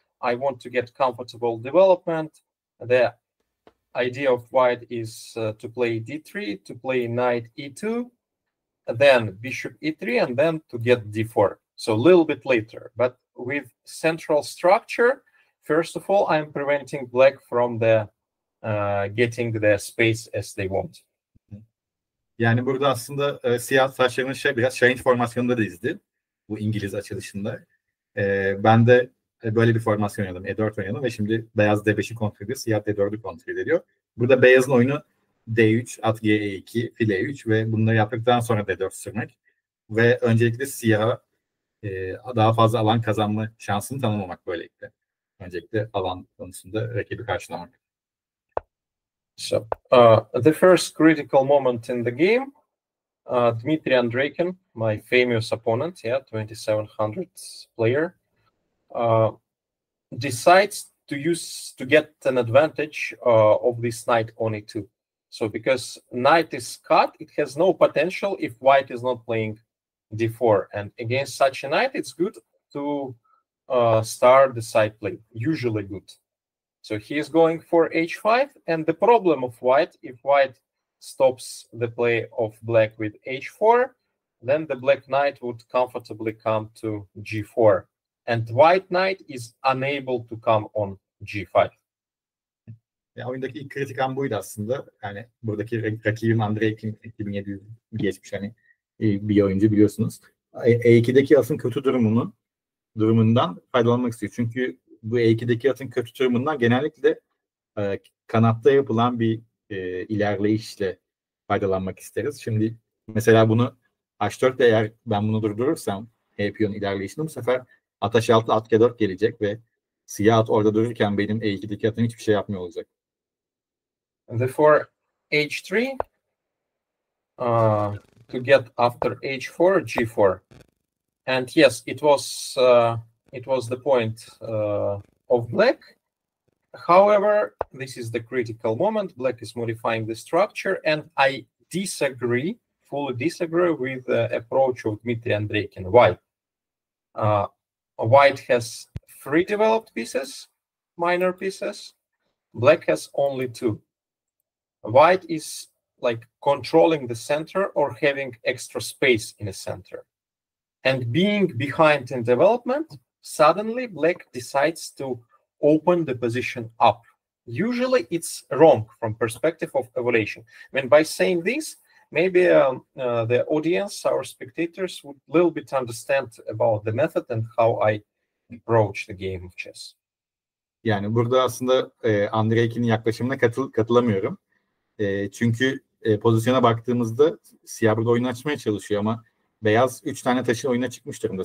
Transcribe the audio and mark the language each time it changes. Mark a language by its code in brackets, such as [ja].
[en] I want to get comfortable development. The idea of white is to play d3, to play knight e2, then bishop e3, and then to get d4. So a little bit later, but with central structure, first of all, I'm preventing black from the getting the space as they want. [tr] Yani burada aslında siyah taşlarının biraz Şahin formasyonunda da izdi. Bu İngiliz açılışında. Ben de böyle bir formasyon oynadım. E4 oynadım ve şimdi beyaz D5'i kontrol ediyor. Siyah D4'ü kontrol ediyor. Burada beyazın oyunu D3, at G2, fil E3 ve bunları yaptıktan sonra D4 sürmek. Ve öncelikle siyaha daha fazla alan kazanma şansını tanımamak böylelikle. Öncelikle alan konusunda rakibi karşılamak. [en] So the first critical moment in the game, Dmitry Andreevkin, my famous opponent, 2700 player, decides to get an advantage of this knight on e2. So because knight is cut, it has no potential if white is not playing d4. And against such a knight, it's good to start the side play, usually good. So he is going for h5, and the problem of white, if white stops the play of black with h4, then the black knight would comfortably come to g4, and white knight is unable to come on g5. [tr] Oyundaki ilk kritik an buydu aslında. Yani buradaki rakibim Andreevkin 2700 geçmiş hani bir oyuncu biliyorsunuz. E2'deki atın kötü durumundan faydalanmak istiyor. Çünkü bu E2'deki atın kötü durumundan genellikle kanatta yapılan bir ilerleyişle faydalanmak isteriz. Şimdi mesela bunu H4'te eğer ben bunu durdurursam E-piyon ilerleyişini bu sefer at H6, at G4 gelecek ve siyah at orada dururken benim E2'deki atım hiçbir şey yapmıyor olacak. [en] Therefore, H3 to get after H4, G4, and yes, it was the point of black. However, this is the critical moment. Black is modifying the structure, and I fully disagree with the approach of Dmitry Andreevkin. Why? White has 3 developed pieces, minor pieces. Black has only 2. White is like controlling the center or having extra space in the center. And being behind in development, suddenly black decides to open the position up. Usually it's wrong from perspective of evaluation. I mean, by saying this, maybe the audience, our spectators, would a little bit understand about the method and how I approach the game of chess. [tr] Yani burada aslında Andreevkin'in yaklaşımına katılamıyorum. Çünkü pozisyona baktığımızda siyah burada oyunu açmaya çalışıyor ama beyaz 3 tane taşın oyuna çıkmış durumda.